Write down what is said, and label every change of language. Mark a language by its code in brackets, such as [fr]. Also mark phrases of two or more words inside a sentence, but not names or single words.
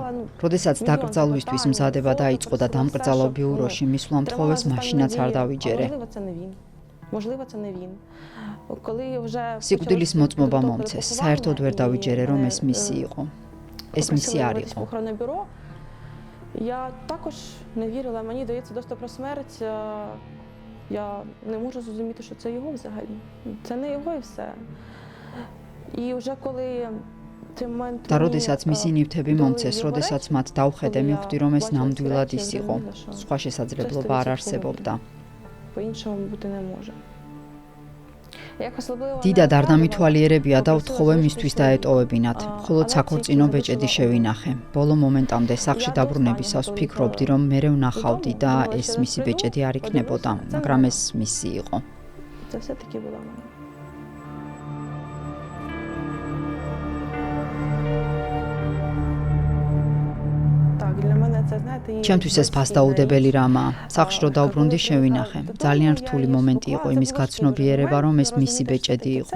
[ka] როდესაც დაკრძალვისთვის მზადება დაიწყო და დამკრძალვა ბიუროში მისვლა მთხოვეს, მაშინაც არ დავიჯერე. სიკვდილის მოწმობა მომცეს, საერთოდ ვერ დავიჯერე, რომ ეს მისი იყო. ეს მისი არ იყო. [uk] Я також не вірила, мені дається доступ про смерть. Я не можу зрозуміти, що це його взагалі. Це не його і все. І вже коли [ka] და როდესაც მისი ნივთები მომცეს, როდესაც მათ დავხედე, მივხვდი, რომ ეს ნამდვილად ის იყო. სხვა შესაძლებლობა არ არსებობდა. [uk] По-іншому бути не може. [ka] დიდად არ დამითვალიერებია და ვთხოვე მისთვის დაეტოვებინათ. მხოლოდ საქორწინო ბეჭედი შევინახე. ბოლო მომენტამდე სახლში დაბრუნებისას ვფიქრობდი, რომ მერე ვნახავდი და ეს მისი ბეჭედი არ იქნებოდა, მაგრამ ეს მისი იყო. [uk] Це все-таки була мама. [ka] ჩემთვის ეს ფასდაუდებელი რამაა. სახლში რო დავბრუნდი, შევინახე. ძალიან რთული მომენტი იყო იმის გაცნობიერება, რომ ეს მისი ბეჭედი იყო.